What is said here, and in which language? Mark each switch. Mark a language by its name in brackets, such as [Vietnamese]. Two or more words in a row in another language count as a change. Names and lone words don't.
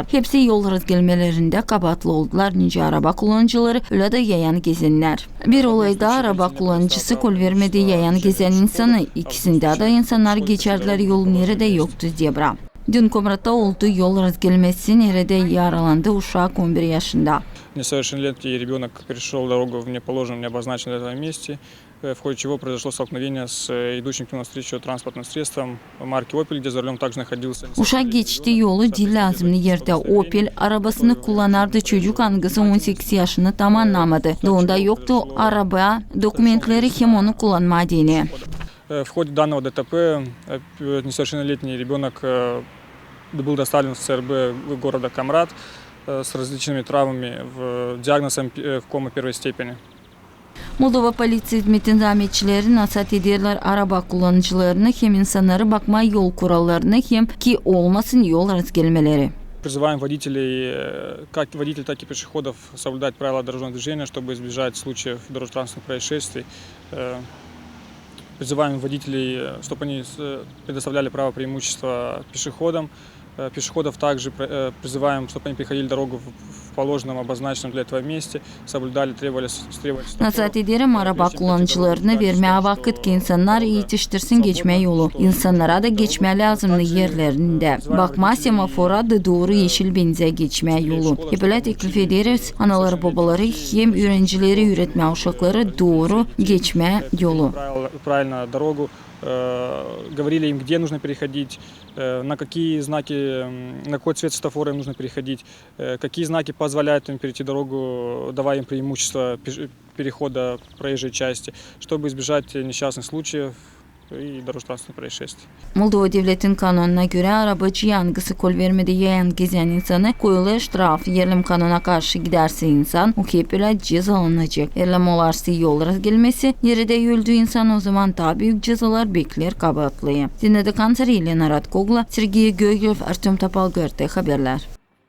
[Gagauz] Hepsi yol razgelmelerinde kabahatlı oldular. Nice araba kullanıcıları öyle de yayan gezenler. Bir olayda araba kullanıcısı kol vermedi, yayan gezen insanı. İkisinde de insanlar geçerdiler, yol nerede yoktu diye bırak. Dün Komrat'ta oldu yol razgelmesi, nerede yaralandı uşak 11 yaşında. [Russian] Несовершеннолетний ребенок перешел дорогу в неположенном, необозначенном для этого месте, в ходе чего произошло столкновение с идущим к нему навстречу транспортным средством марки Opel, где за рулем также находился. [Gagauz] Uşak geçti yolu dil lazımlı yerde Opel arabasını kullanardı. Çocuk angısı 18 yaşını tamamlamadı. Doğunda yoktu araba dokumentleri, hem onu kullanmadığını. [Russian] В ходе данного ДТП несовершеннолетний ребенок был доставлен в ЦРБ города Комрат с различными травмами, диагнозом кома первой степени. [Gagauz] Moldova Polisi Hizmeti'nin zahmetçileri nasihat ederler araba kullanıcılarını, hem insanları bakma yol kurallarını, hem ki olmasın yol razgelmeleri. [Russian] Призываем водителей, как водителей, так и пешеходов, соблюдать правила дорожного движения, чтобы избежать случаев дорожно-транспортных происшествий. Призываем водителей, чтобы они предоставляли право преимущества пешеходам. Пешеходов также призываем, чтобы они переходили дорогу в положенном, обозначенном для этого месте, соблюдали, требовали. [Gagauz] Nasihat ederim araba kullanıcılarını vermeye vakit ki insanlar yetiştirsin geçme yolu. İnsanlara da geçme lazımlı yerlerinde. Bakma semafora da doğru yeşil benze geçme yolu. Böyle teklif ederiz. Analar babaları hem öğrencileri öğretme uşakları doğru geçme yolu. [Russian] Правильно дорогу. Говорили им, где нужно переходить, на какие знаки, на какой цвет светофора им нужно переходить, какие знаки позволяют им перейти дорогу, давая им преимущество перехода проезжей части, чтобы избежать несчастных случаев и дорожно-транспортных происшествий. [Gagauz] Moldova Devletin kanununa göre arabacı yangısı kol vermedi yayan gezen insanı koyulu ştraf, yerlim kanuna karşı giderse insan o kepeyle cezalanacak. Yerlim olarsa yol razgelmesi, yeride öldüğü insan o zaman daha büyük cezalar bekler kabahatlıyı. Dinledik Antarya ile Narat Kogla, Sergey Göygöv, Artem Tapalgör'de haberler.